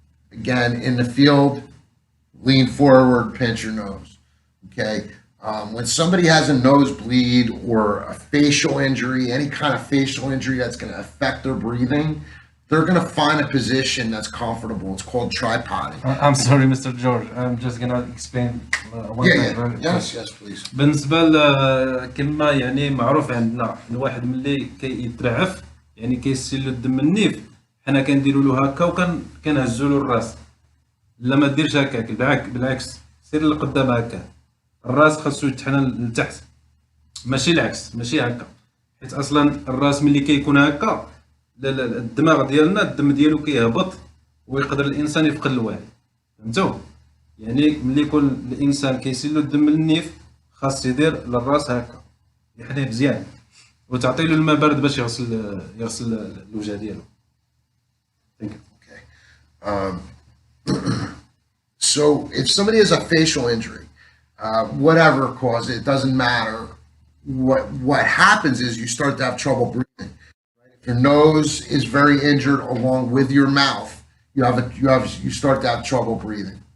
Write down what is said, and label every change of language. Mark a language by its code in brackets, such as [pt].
[en] Again, in the field, lean forward, pinch your nose. Okay. When somebody has a nosebleed or a facial injury, any kind of facial injury that's going to affect their breathing, they're going to find a position that's comfortable. It's called tripoding. I'm sorry, Mr. George. I'm just going to explain one thing. Yes, please. [ar] بالنسبة كما يعني معروف عندنا الواحد ملي كيترعف يعني كيسيل له الدم النيف، حنا كنديروا له هكا وكنهزوا له الراس. لا ما ديرش هكاك، بالعكس سير لقدام هكا. الراس خاصو يتحنى لتحت، ماشي العكس، ماشي هكا، حيت اصلا الراس ملي كيكون هكا الدماغ ديالنا الدم ديالو كيهبط ويقدر الانسان يفقد الوعي. فهمتوا؟ يعني ملي يكون الانسان كيسيل له الدم للنيف خاص يدير للراس هكا، يحنيه مزيان وتعطي له الماء بارد باش يغسل الوجه ديالو. [en] Okay. So if somebody has a facial injury, whatever cause it, doesn't matter. What happens is you start to have trouble breathing. If your nose is very injured along with your mouth, you start to have trouble breathing.